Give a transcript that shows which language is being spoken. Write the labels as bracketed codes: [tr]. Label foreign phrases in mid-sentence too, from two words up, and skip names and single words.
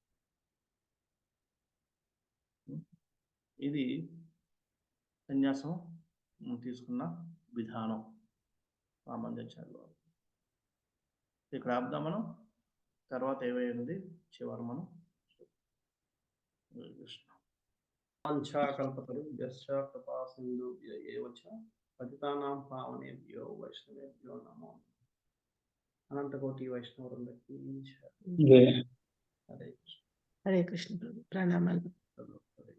[te] ఇది సన్యాసం తీసుకున్న విధానం రామానుజాచార్యుల వారు. ఇక్కడ ఆపుదాం మనం. తర్వాత ఏమైంది చివరి మనం [sa] పతితానాం పావనేభ్యో వైష్ణవేభ్యో నమో. [te] అనంతకోటి వైష్ణవులందరికీ హరే కృష్ణ. హరే కృష్ణ. ప్రణామాలు.